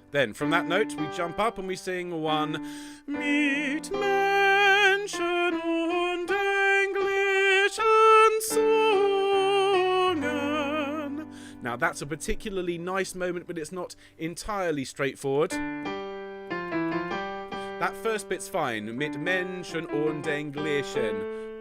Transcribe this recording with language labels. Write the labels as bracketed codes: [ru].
[en] Then from that note we jump up and we sing one. [de] Mit Menschen und englischen Zungen. [en] Now that's a particularly nice moment, but it's not entirely straightforward. That first bit's fine. [de] Mit Menschen und englischen.